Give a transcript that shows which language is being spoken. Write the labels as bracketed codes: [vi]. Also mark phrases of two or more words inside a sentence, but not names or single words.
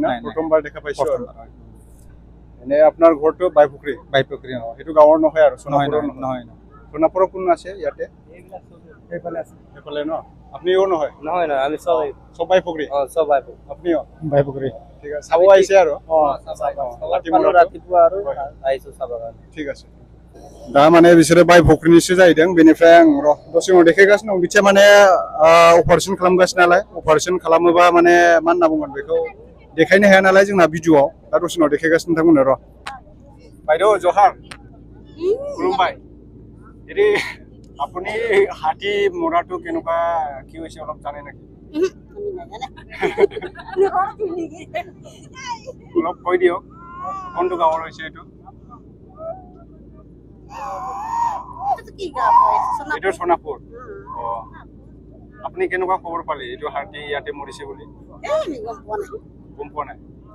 [as] না প্ৰথমবাৰ দেখা পাইছো এনে আপোনাৰ ঘৰটো বাইপুখুৰী সেইটো গাঁৱৰ নহয় আৰু নহয় সোণাপুৰৰ কোন আছে ইয়াতে সেইফালে ন আপনিও নহয় আমি সব সব বাইপুখুৰী সব বাইপুখুৰী আপনিও বাইপুখুৰী ঠিক আছে চাব আহিছে আৰু ৰাতিপুৱা আৰু আহিছোঁ চাব কাৰণে ঠিক আছে [brx] दा माने बिसोरो बायफुख्रिनिसो जाहैदों बेनिफ्राय आं र' दसे उनाव देखायगासिनो दं बिथिया माने अपारेसन खालामगासिनो नालाय अपारेसन खालामोबा माने मा होनना बुंगोन बेखौ देखायनो हाया नालाय जोंना भिडिअ'आव दा दसे उनाव देखायगासिनो नोंथांमोननो र' [as] বাইদেউ জহার খুলুমবাই হেৰি আপুনি হাতী মৰাটো কেনেকুৱা কি হৈছে অলপ জানে নেকি অলপ কৈ দিয়ক কোনটো গাঁৱৰ হৈছে এইটো এইটো সোণাপুৰ আপুনি কেনেকুৱা খবৰ পালে এইটো হাতী ইয়াতে মৰিছে বুলি গম পোৱা নাই